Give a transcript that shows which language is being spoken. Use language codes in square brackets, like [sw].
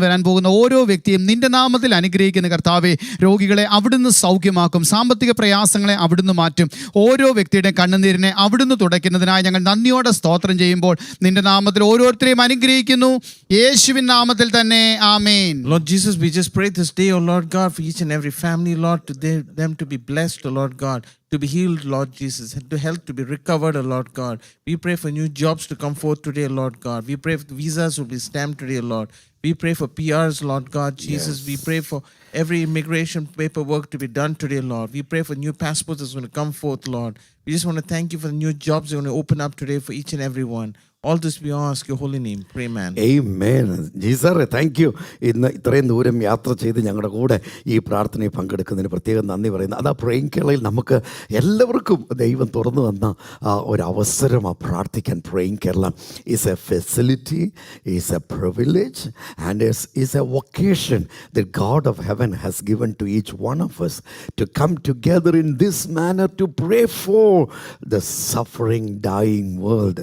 [ml] കടന്നു വരാൻ പോകുന്ന ഓരോ വ്യക്തിയും നിന്റെ നാമത്തിൽ അനുഗ്രഹിക്കുന്ന കർത്താവെ. രോഗികളെ അവിടുന്ന് സൗഖ്യമാക്കും, സാമ്പത്തിക പ്രയാസങ്ങളെ അവിടുന്ന് മാറ്റും, ഓരോ വ്യക്തിയുടെ കണ്ണുനീരിനെ അവിടുന്ന് തുടയ്ക്കുന്നതിനായി ഞങ്ങൾ നന്ദിയോടെ സ്തോത്രം ചെയ്യുമ്പോൾ നിന്റെ നാമത്തിൽ ഓരോരുത്തരെയും അനുഗ്രഹിക്കുന്നു, യേശുവിൻ നാമത്തിൽ തന്നെ. ആമേൻ. [en] Lord Jesus, we just pray this day, oh Lord God, for each and every family, Lord, them to be blessed, oh Lord God, to be healed, Lord Jesus, and to health to be recovered, oh Lord God. We pray for new jobs to come forth today, Lord God. We pray for visas will be stamped today, Lord. We pray for PRs, Lord God Jesus. We pray for every immigration paperwork to be done today, Lord. We pray for new passports that's going to come forth, Lord. We just want to thank you for the new jobs you're going to open up today for each and every one. All this we ask your holy name. Pray, man. Amen. ജീസറെ thank you. [ml] ഇന്ന് ഇത്രയും ദൂരം യാത്ര ചെയ്ത് ഞങ്ങളുടെ കൂടെ ഈ പ്രാർത്ഥനയിൽ പങ്കെടുക്കുന്നതിന് പ്രത്യേകം നന്ദി പറയുന്നു. അതാ പ്രേയിങ് കേരളയിൽ നമുക്ക് എല്ലാവർക്കും ദൈവം തുറന്നു തന്ന ഒരവസരമാണ് പ്രാർത്ഥിക്കാൻ. [en] Praying Kerala is a facility, is a privilege and is a vocation that God of heaven has given to each one of us to come together in this manner to pray for the suffering, dying world.